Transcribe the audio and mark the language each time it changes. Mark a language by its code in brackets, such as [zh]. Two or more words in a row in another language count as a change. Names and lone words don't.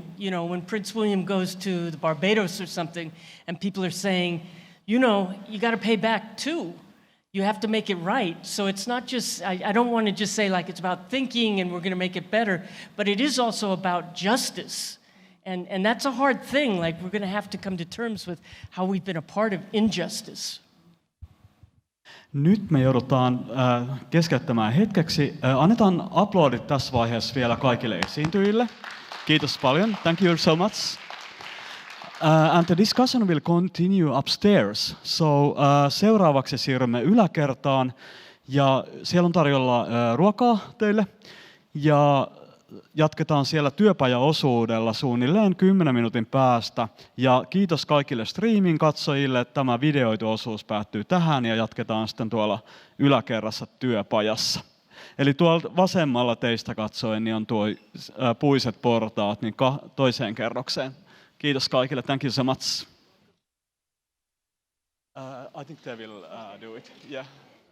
[en] You know, when Prince William goes to the Barbados or something, and people are saying, you know, you got to pay back too. You have to make it right. So it's not just, I don't want to just say like it's about thinking and we're going to make it better, but it is also about justice. And that's a hard thing. Like we're going to have to come to terms with how we've been a part of injustice. [fi] Nyt me joudutaan keskeyttämään hetkeksi. Annetaan aplodit tässä vaiheessa vielä kaikille esiintyjille. Kiitos paljon. [en] Thank you so much. And the discussion will continue upstairs. [fi] So seuraavaksi siirrymme yläkertaan ja siellä on tarjolla ruokaa teille. Ja jatketaan siellä työpajaosuudella suunnilleen 10 minuutin päästä. Ja kiitos kaikille streamin katsojille, että tämä videoitu osuus päättyy tähän ja jatketaan sitten tuolla yläkerrassa työpajassa. Eli tuolta vasemmalla teistä katsoen niin on tuo puiset portaat niin toiseen kerrokseen. Kiitos kaikille. [en] Thank you so much. I think they will do it. Yeah.